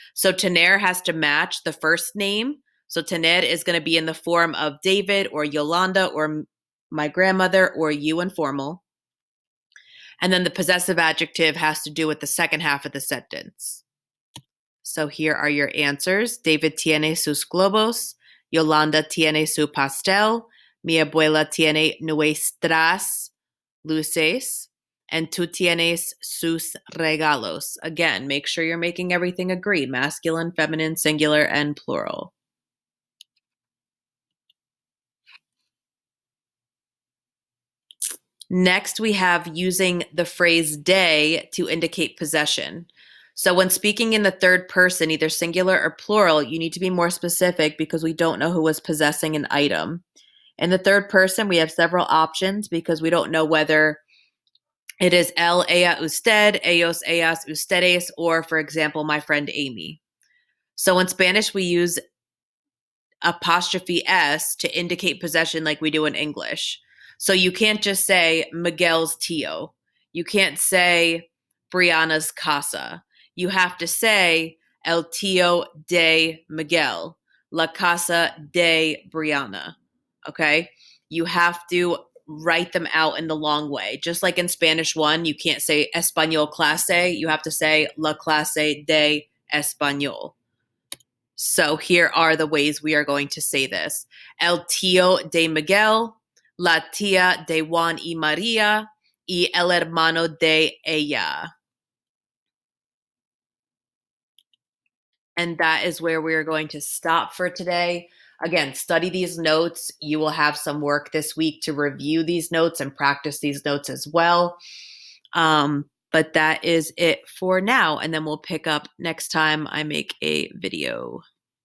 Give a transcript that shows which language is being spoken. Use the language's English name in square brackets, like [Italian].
[English] So tener has to match the first name. So tener is going to be in the form of David or Yolanda or my grandmother or you informal. And then the possessive adjective has to do with the second half of the sentence. So here are your answers. [Spanish] David tiene sus globos. Yolanda tiene su pastel. Mi abuela tiene nuestras luces. [English] And [Spanish] tú tienes sus regalos. [English] Again, make sure you're making everything agree. Masculine, feminine, singular, and plural. Next, we have using the phrase de to indicate possession. So when speaking in the third person, either singular or plural, you need to be more specific because we don't know who was possessing an item. In the third person, we have several options because we don't know whether it is él, ella, usted, ellos, ellas, ustedes, or, for example, my friend Amy. So in Spanish, we use apostrophe S to indicate possession like we do in English. So you can't just say Miguel's tío. You can't say Brianna's casa. You have to say [Spanish] el tío de Miguel, la casa de Brianna. Okay? [English] You have to write them out in the long way. Just like in Spanish 1, you can't say español clase. You have to say [Spanish] la clase de español. [English] So here are the ways we are going to say this. [Spanish] El tío de Miguel, la tía de Juan y María, y el hermano de ella. [English] And that is where we are going to stop for today. Again, study these notes. You will have some work this week to review these notes and practice these notes as well. But that is it for now. And then we'll pick up next time I make a video.